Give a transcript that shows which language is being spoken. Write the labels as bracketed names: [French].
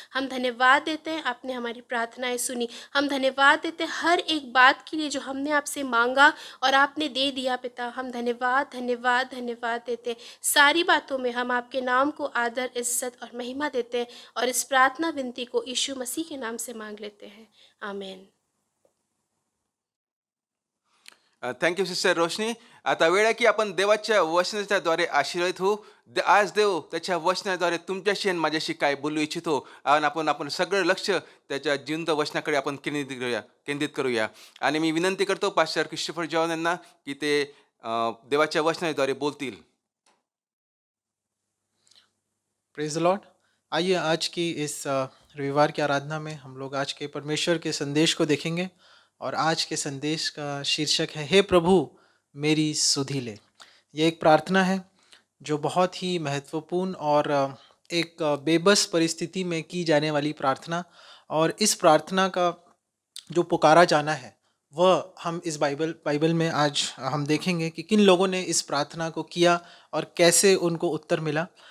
[Hindi] हम धन्यवाद देते हैं, आपने हमारी प्रार्थनाएं सुनी। हम धन्यवाद देते हैं हर एक बात के लिए जो हमने आपसे मांगा और आपने दे दिया पिता। हम धन्यवाद धन्यवाद धन्यवाद देते हैं। सारी बातों में हम आपके नाम को आदर, इज्जत और महिमा देते हैं, और इस प्रार्थना विनती को यीशु मसीह के नाम से मांग लेते हैं, आमीन। [English] Thank you sister Roshni. [Marathi] आता वेळ आहे की आपण देवाच्या वचनाच्याद्वारे आशीर्वादित होऊ. आज देव त्याच्या वचनाद्वारे तुमच्याशी आणि माझ्याशी काय बोलू इच्छितो, आणि आपण सगळं लक्ष त्याच्या जिवंत वचनाकडे आपण केंद्रित करूया. आणि मी विनंती करतो पास्टर क्रिस्टोफर जॉन यांना की ते देवाच्या वचनाद्वारे बोलतील. [English] Praise the Lord. [Hindi] आइए आज की इस रविवार की आराधना में हम लोग आज के परमेश्वर के संदेश को देखेंगे, और आज के संदेश का शीर्षक है, हे प्रभु मेरी सुधि ले. ये एक प्रार्थना है जो बहुत ही महत्वपूर्ण और एक बेबस परिस्थिति में की जाने वाली प्रार्थना, और इस प्रार्थना का जो पुकारा जाना है वह हम इस बाइबल में आज हम देखेंगे कि किन लोगों ने इस प्रार्थना को किया और कैसे उनको उत्तर मिला.